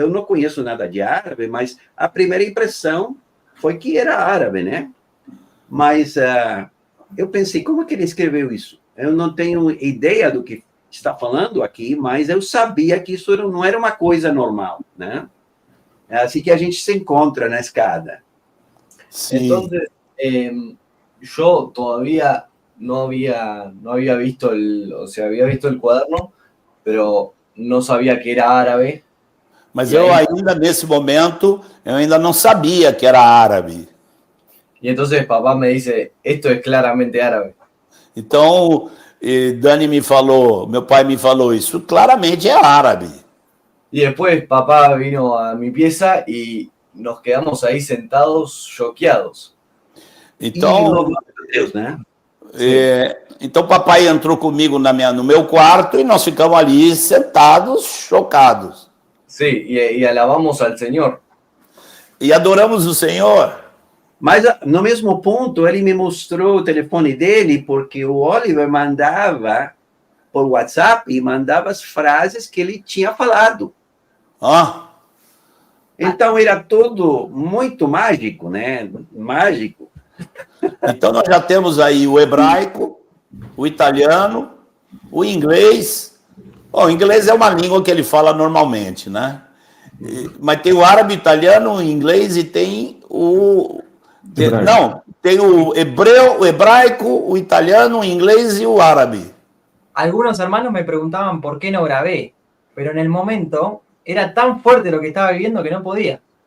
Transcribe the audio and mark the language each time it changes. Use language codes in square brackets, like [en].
[pt] Eu não conheço nada de árabe, mas a primeira impressão foi que era árabe, né? Mas eu pensei, como é que ele escreveu isso? Eu não tenho ideia do que está falando aqui, mas eu sabia que isso não era uma coisa normal, né? É assim que a gente se encontra na escada. Sim. [es] Entonces, yo todavía no había visto había visto el cuaderno, pero no sabía que era árabe. [pt] Mas eu ainda, nesse momento, eu ainda não sabia que era árabe. [es] Y entonces papá me dice, esto es claramente árabe. [pt] Então, Dani me falou, meu pai me falou, isso claramente é árabe. [es] Y después papá vino a mi pieza y nos quedamos ahí sentados, choqueados. [pt] Então, louvando a Deus, né? então papai entrou comigo no meu quarto e nós ficamos ali sentados, chocados. [es] Sí, y alabamos al Señor. [pt] E adoramos o Senhor. Mas, no mesmo ponto, ele me mostrou o telefone dele, porque o Oliver mandava por WhatsApp e mandava as frases que ele tinha falado. Ah, Então, era tudo muito mágico, né? Mágico. então nós já temos aí o hebraico, o italiano, o inglês. Bom, o inglês é uma língua que ele fala normalmente, né? Mas tem o árabe, o italiano, o inglês e tem o... Não, tem o hebreu, o hebraico, o italiano, o inglês e o árabe. [es] Algunos hermanos me preguntaban por qué no grabé, pero en el momento era tan fuerte lo que estaba viviendo que no podía.